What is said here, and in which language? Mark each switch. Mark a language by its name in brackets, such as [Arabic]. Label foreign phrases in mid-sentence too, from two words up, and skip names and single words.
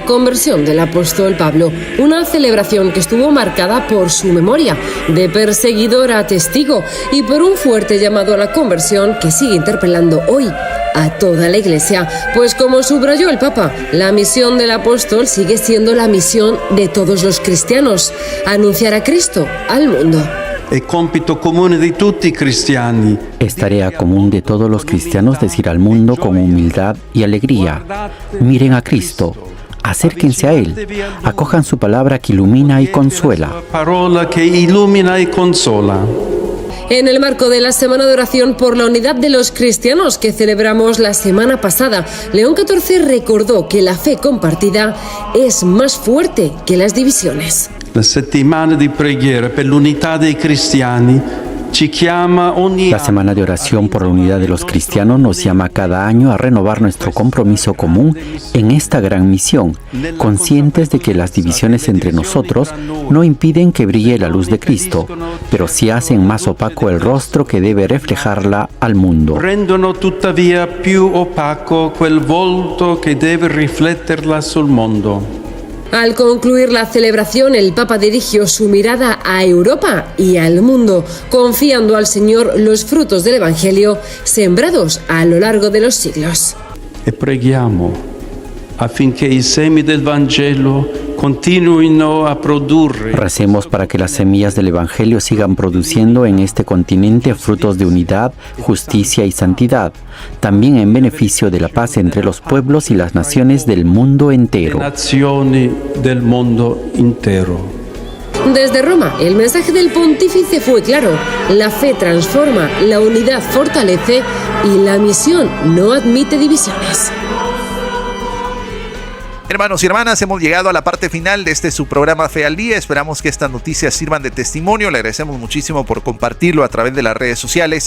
[Spanish] conversión del apóstol Pablo, una celebración que estuvo marcada por su memoria, de perseguidor a testigo, y por un fuerte llamado a la conversión que sigue interpelando hoy a toda la Iglesia, pues como subrayó el Papa, la misión del apóstol sigue siendo la misión de todos los cristianos, anunciar a Cristo al mundo. [Italian] È compito comune di tutti i cristiani. [Spanish] Es tarea común de todos los cristianos decir al mundo con humildad y alegría: miren a Cristo, acérquense a Él, acojan su palabra que ilumina y consuela. [Italian] Parola che illumina e consola. [Spanish] En el marco de la Semana de Oración por la Unidad de los Cristianos que celebramos la semana pasada, León XIV recordó que la fe compartida es más fuerte que las divisiones. [Italian] La settimana di preghiera per l'unità dei cristiani ci chiama ogni [Spanish] La Semana de Oración por la Unidad de los Cristianos nos llama cada año a renovar nuestro compromiso común en esta gran misión, conscientes de que las divisiones entre nosotros no impiden que brille la luz de Cristo, pero sí hacen más opaco el rostro que debe reflejarla al mundo. [Italian] rendono tuttavia più opaco quel volto che deve rifletterla sul mondo. [Spanish] Al concluir la celebración, el Papa dirigió su mirada a Europa y al mundo, confiando al Señor los frutos del Evangelio sembrados a lo largo de los siglos. [Italian] E preghiamo affinché i semi del Vangelo continuino a produrre. [Spanish] Recemos para que las semillas del Evangelio sigan produciendo en este continente frutos de unidad, justicia y santidad, también en beneficio de la paz entre los pueblos y las naciones del mundo entero. [Italian] Nazioni del mondo intero. [Spanish] Desde Roma, el mensaje del pontífice fue claro: la fe transforma, la unidad fortalece y la misión no admite divisiones. Hermanos y hermanas, hemos llegado a la parte final de su programa Fe al Día. Esperamos que estas noticias sirvan de testimonio. Le agradecemos muchísimo por compartirlo a través de las redes sociales.